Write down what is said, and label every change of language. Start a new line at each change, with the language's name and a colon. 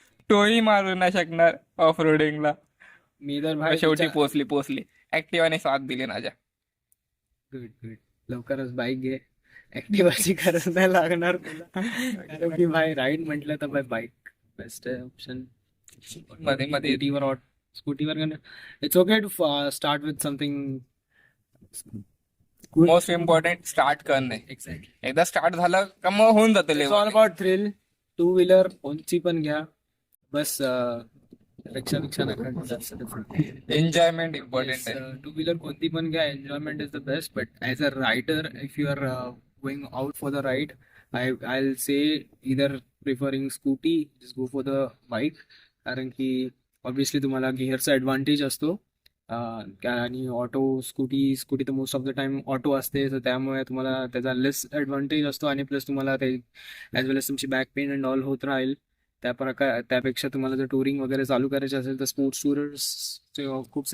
Marathi: तोही मारू नाही शकणार ऑफ रोडिंगला. मी तर भाई शेवटी पोचली ऍक्टिव्हाने साथ दिली माझ्या.
English: Good good.
Marathi: लवकरच बाईक घे, ऍक्टिव्हाची गरज नाही लागणार तुला. कारण की भाई राईड म्हटलं तर भाई बाईक बेस्ट आहे ऑप्शन. मध्ये
English: स्कूटीवर it's okay to start with something. Most important start करणे. Exactly.
Marathi: एकदा स्टार्ट झालं का मग होऊन जातं
English: It's all level. About thrill.
Marathi: Two wheeler कोणची पण घ्या, बस रिक्षा नका. एन्जॉयमेंट इम्पॉर्टंट आहे.
English: two wheeler
Marathi: कोणती पण घ्या,
English: Enjoyment is the best. But as a rider, if you are going out for the ride, I will say either preferring scooty, just go for the bike.
Marathi: कारण की obviously तुम्हाला गिअरचा advantage असतो. आणि scooty तर
English: most of the time
Marathi: auto असते, तर त्यामुळे तुम्हाला त्याचा लेस ॲडव्हान्टेज असतो. आणि प्लस तुम्हाला ते
English: as well as
Marathi: तुमची बॅक पेन अँड ऑल होत राहील. त्यापेक्षा तुम्हाला जर टुरिंग वगैरे चालू करायचे असेल तर स्पोर्ट्स टूरर्स खूप